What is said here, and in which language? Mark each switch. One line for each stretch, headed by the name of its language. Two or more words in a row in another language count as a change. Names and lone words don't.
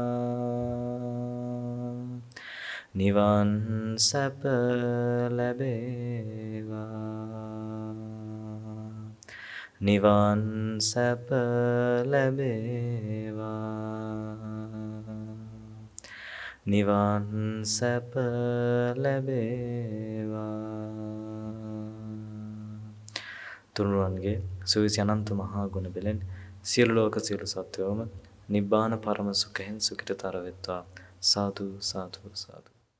Sinhala: නිවන් සැප ලැබේවා, නිවන් සැප ලැබේවා, නිවන් සැප ලැබේවා. තුනුරුවන්ගේ සුවිසි අනන්ත මහා ගුණ බෙලෙන් සියලු ලෝක සියලු සත්වයෝම නිබ්බාන පරම සුඛයෙන් සුඛිතතර වෙත්වා. සාදු සාදු සාදු.